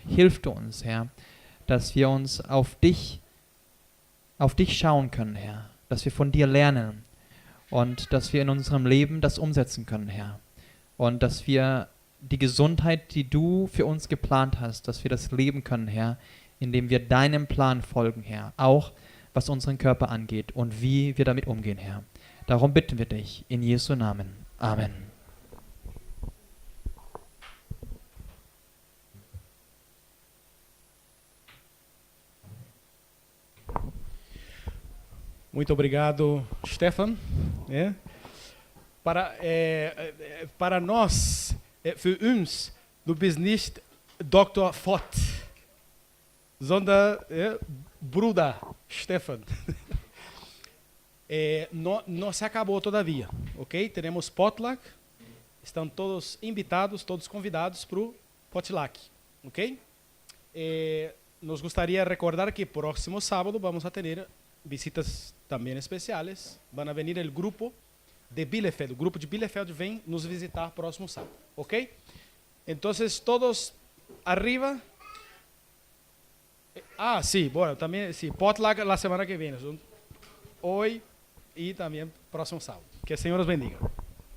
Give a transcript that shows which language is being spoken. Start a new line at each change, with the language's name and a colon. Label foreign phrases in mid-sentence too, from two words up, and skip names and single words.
German: Hilf du uns, Herr, dass wir uns auf dich schauen können, Herr, dass wir von dir lernen und dass wir in unserem Leben das umsetzen können, Herr. Und dass wir die Gesundheit, die du für uns geplant hast, dass wir das leben können, Herr, indem wir deinem Plan folgen, Herr, auch was unseren Körper angeht und wie wir damit umgehen, Herr. Darum bitten wir dich in Jesu Namen. Amen.
Portuguese: Muito obrigado, Stefan. Para nós,
German: für uns, du bist nicht Dr. Fott, sondern Bruder Stefan.
Portuguese: Não se acabou todavia, ok? Teremos potluck, estão todos invitados, todos convidados para o potluck, ok? Nos gostaria de recordar que próximo sábado vamos a ter visitas também especiais.
Spanish: Van a venir
Portuguese: o grupo de Bielefeld. O grupo de Bielefeld vem nos visitar próximo sábado, ok? Então,
Spanish: todos arriba. Sí, bueno, también, sí, potluck la semana que viene. Hoy y también próximo sábado. Que el Señor os bendiga.